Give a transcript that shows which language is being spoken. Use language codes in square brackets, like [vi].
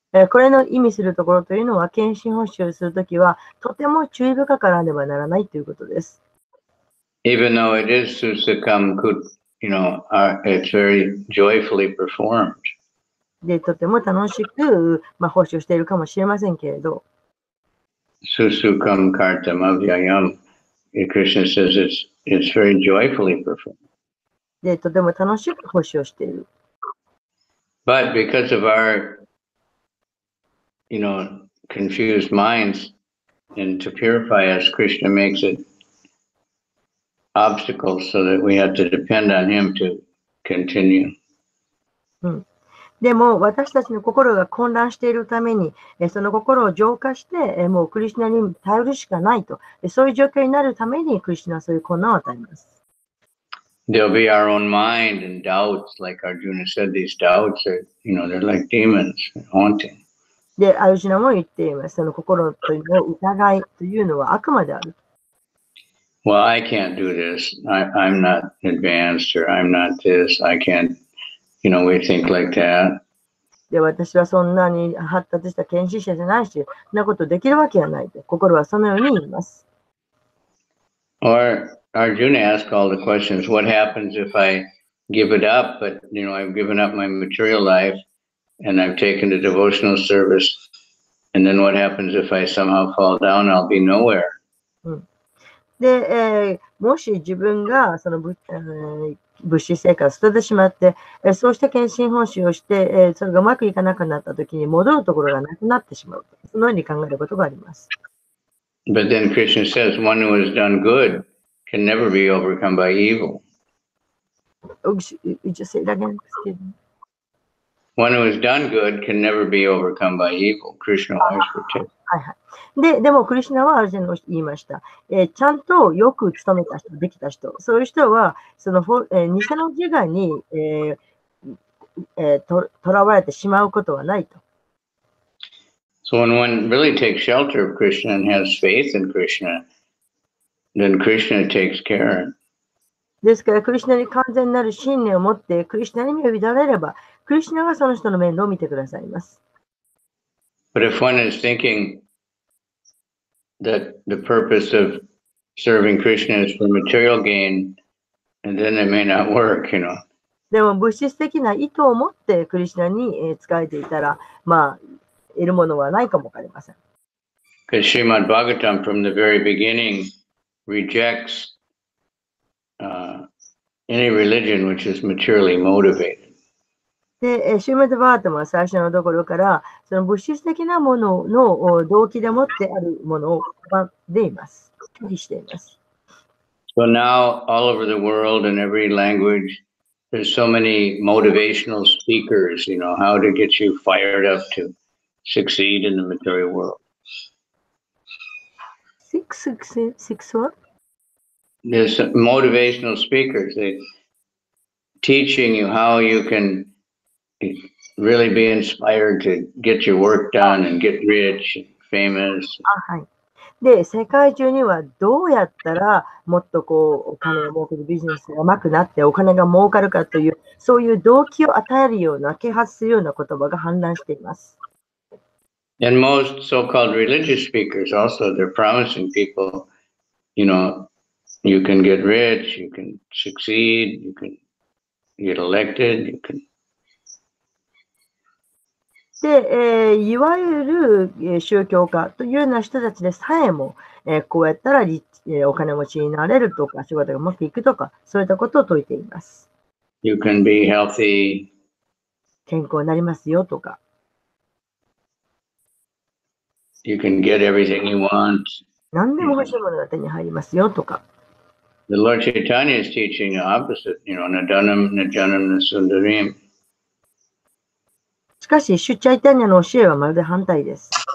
[ja] これの意味するところというのは、献身奉仕をするときは、とても注意深からねばならないということです。 [en] Even though it is susukam, it's very joyfully performed. [ja] で、とても楽しく、奉仕をしているかもしれませんけれど、 [sa] Susukam kartam avyayam. [en] Krishna says it's very joyfully performed. [ja] で、とても楽しく奉仕をしている。 [en] But because of our, confused minds, and to purify us, Krishna makes it obstacles so that we have to depend on him to continue. [ja] でも私たちの心が混乱しているために、その心を浄化して、もうクリシュナに頼るしかないと、そういう状況になるためにクリシュナはそういう困難を与えます。 [en] There'll be our own mind and doubts, like Arjuna said, these doubts are, they're like demons haunting. [ja] で、アルジュナも言っています。その心というの疑いというのは悪魔である。 [en] Well, I can't do this. I'm not advanced, or I'm not this. I can't, we think like that. [ja] で、私はそんなに発達した献身者じゃないし、そんなことできるわけはないと。心はそのように言います。 [en] Or Arjuna asked all the questions, what happens if I give it up, but, I've given up my material life and I've taken the devotional service, and then what happens if I somehow fall down, I'll be nowhere. [ja] で、もし自分がその物資生活を捨ててしまって、そうした献身奉仕をして、それがうまくいかなくなったときに戻るところがなくなってしまう。そのように考えることがあります。 [en] But then Krishna says, one who has done good can never be overcome by evil. You just say it again, excuse me. One who has done good can never be overcome by evil. Krishna always protects. [ja] はいはい。でも、クリシュナはアルジュナに言いました。ちゃんとよく勤めた人、できた人、そういう人は、その偽の自我にとらわれてしまうことはないと。 [en] So when one really takes shelter of Krishna and has faith in Krishna, then Krishna takes care. [ja] ですから、クリシュナに完全なる信念を持って、クリシュナに身を委ねれば、クリシュナがその人の面倒を見てくださいます。 [en] But if one is thinking that the purpose of serving Krishna is for material gain, and then it may not work, [ja] でも、物質的な意図を持ってクリシュナに仕えていたら、得るものはないかもわかりません。 [en] Because Srimad Bhagavatam from the very beginning rejects any religion which is materially motivated. [ja] で、シューメドバートも最初のところから、その物質的なものの動機でもってあるものを拒んでいます。拒否しています。 [en] So now, all over the world, in every language, there's so many motivational speakers, how to get you fired up to succeed in the material world. Six what? There's motivational speakers. They're teaching you how you can really be inspired to get your work done and get rich and famous. [ja] はい。で、世界中にはどうやったらもっとお金を儲けるビジネスが上手くなってお金が儲かるかという、そういう動機を与えるような、啓発するような言葉が氾濫しています。 [en] And most so-called religious speakers also, they're promising people, you can get rich, you can succeed, you can get elected, you can. [ja] で、いわゆる宗教家というような人たちでさえも、こうやったらお金持ちになれるとか、仕事がうまくいくとか、そういったことを説いています。 [en] You can be healthy. [ja] 健康になりますよとか。 [en] You can get everything you want. [ja] 何でも欲しいものが手に入りますよとか。 [en] The Lord Chaitanya is teaching the opposite, [sa] nadanam najanam nasundarim. [ja] しかし、シュチャイタニャの教えはまるで反対です。